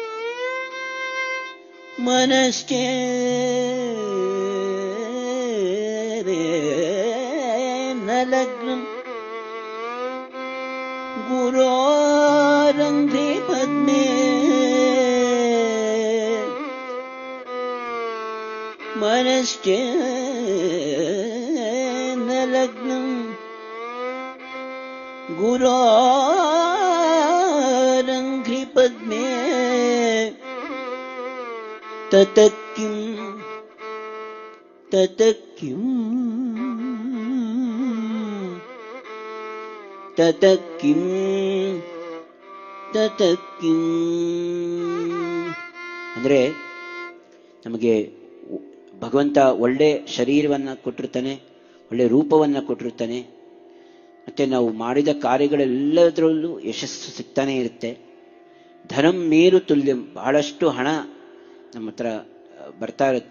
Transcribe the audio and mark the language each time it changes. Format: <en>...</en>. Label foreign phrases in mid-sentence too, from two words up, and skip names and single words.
<sa>मनश्चेन्न लग्नं गुरोरङ्घ्रि पद्मे मनश्चेन्न लग्नं गुरोरङ्घ्रि पद्मे ततः किं ततः किं ततः किं ततः किಂ</sa> <kn>ಅಂದ್ರೆ ನಮಗೆ ಭಗವಂತ ಒಳ್ಳೆ ಶರೀರವನ್ನು ಕೊಟ್ಟಿರ್ತಾನೆ, ಒಳ್ಳೆ ರೂಪವನ್ನು ಕೊಟ್ಟಿರ್ತಾನೆ. ಮತ್ತೆ ನಾವು ಮಾಡಿದ ಕಾರ್ಯಗಳೆಲ್ಲದರಲ್ಲೂ ಯಶಸ್ಸು ಸಿಗ್ತಾನೆ ಇರುತ್ತೆ.</kn> <sa>ಧನಂ ಮೇರು ತುಲ್ಯಂ,</sa> <kn>ಬಹಳಷ್ಟು ಹಣ ನಮ್ಮ ಹತ್ರ ಬರ್ತಾ ಇರುತ್ತೆ.</kn>